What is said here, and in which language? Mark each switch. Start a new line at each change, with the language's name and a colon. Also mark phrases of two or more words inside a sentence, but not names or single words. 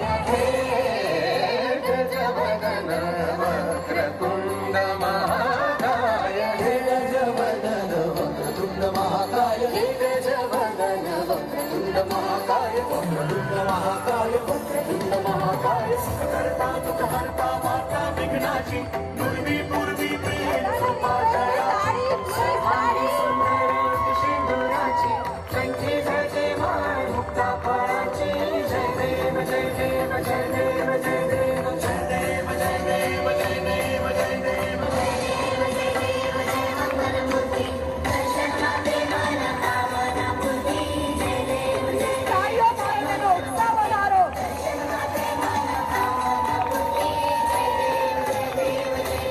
Marathi: हे गजवदन वक्रतुंड महाकाय, हे गजवदन वक्रतुंड महाकाय, हे गजवदन वक्रतुंड महाकाय, वक्रतुंड महाकाय, वक्रतुंड महाकाय। सकलता दुःखहर्ता माता विघ्नाची, पूर्वी पूर्वी प्रिय कृपा जयाची, सुधारी सुंदर सिंदुराची, कंठी जय माय मुक्ता फळाची। जय देव जय देव जय देव जय देव जय देव जय देव जय देव जय देव जय देव जय देव जय मंगलमूर्ती, दर्शना देवाना पावना मूर्ती। जय देव जय
Hindi: तालियों मारने दो, उत्साह बना लो।
Marathi: दर्शना देवाना पावना मूर्ती। जय देव जय देव